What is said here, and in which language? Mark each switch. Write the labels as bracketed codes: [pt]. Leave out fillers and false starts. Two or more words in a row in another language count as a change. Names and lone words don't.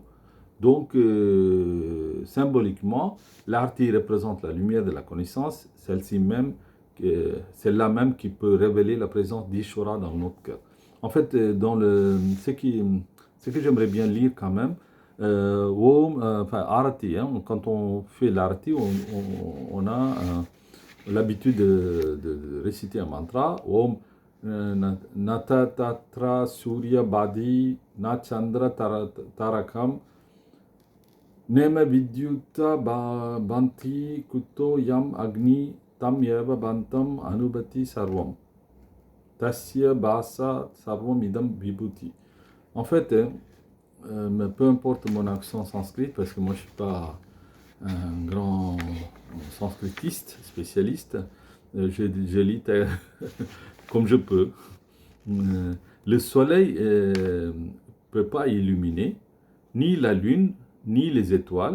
[fr] Donc, symboliquement, l'arti représente la lumière de la connaissance, celle-là même qui peut révéler la présence d'Ishvara dans notre cœur. En fait, ce que j'aimerais bien lire quand même, enfin, Arati, hein, quand on fait l'Arati, on a l'habitude de réciter un mantra, [sa] Om Nata Tatra Surya Badi Na Chandra Tarakam Nema Vidyuta Banti Kuto Yam Agni Tam Yeva Bantam Anubati Sarvam. Tasya Basa Sarvam Idam Vibhuti. [fr] En fait, peu importe mon accent sanskrit, parce que moi je ne suis pas un grand sanskritiste, spécialiste, je lis comme je peux. Le soleil ne peut pas illuminer ni la lune, ni les étoiles,